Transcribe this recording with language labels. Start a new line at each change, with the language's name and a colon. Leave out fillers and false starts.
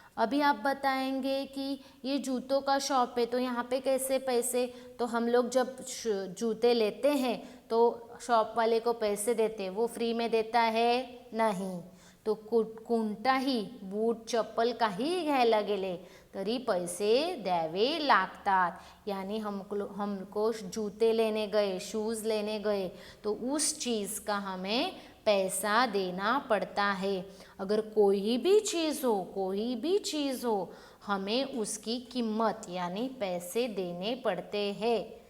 Hindi: अभी आप बताएंगे कि ये जूतों का शॉप है तो यहाँ पे कैसे पैसे? तो हम लोग जब जूते लेते हैं तो शॉप वाले को पैसे देते, वो फ्री में देता है? नहीं.
Marathi: तो कोणताही बूट चप्पल काही घ्यायला गेले तरी पैसे द्यावे लागतात.
Hindi: यानी हमको जूते लेने गए, शूज़ लेने गए तो उस चीज़ का हमें पैसा देना पड़ता है. अगर कोई भी चीज़ हो हमें उसकी कीमत यानी पैसे देने पड़ते हैं.